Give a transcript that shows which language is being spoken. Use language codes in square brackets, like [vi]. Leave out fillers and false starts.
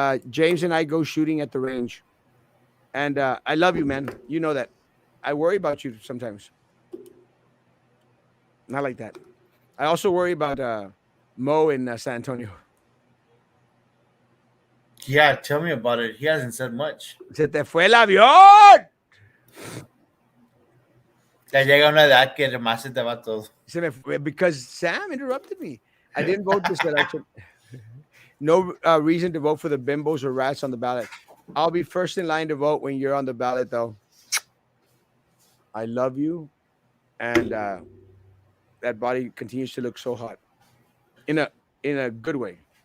[en] James and I go shooting at the range. And I love you, man. You know that. I worry about you sometimes. Not like that. I also worry about Mo in San Antonio. Yeah, tell me about it. He hasn't said much. [es] Se te fue el avión. Ya llega una edad que más se te va todo. [en] Because Sam interrupted me. I didn't vote this election. No reason to vote for the bimbos or rats on the ballot. I'll be first in line to vote when you're on the ballot, though. I love you, and that body continues to look so hot in a good way.